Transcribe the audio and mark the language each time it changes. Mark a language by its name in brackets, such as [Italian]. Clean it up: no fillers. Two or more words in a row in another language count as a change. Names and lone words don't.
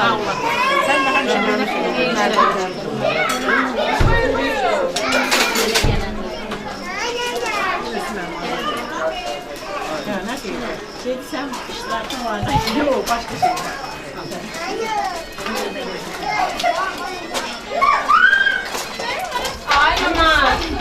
[Azerbaijani] Sen de həmişə mənə xeyirli işlər edərdin. Nə deyirəm? Sən işlərdən var. Yox, başqa şey. Ay aman.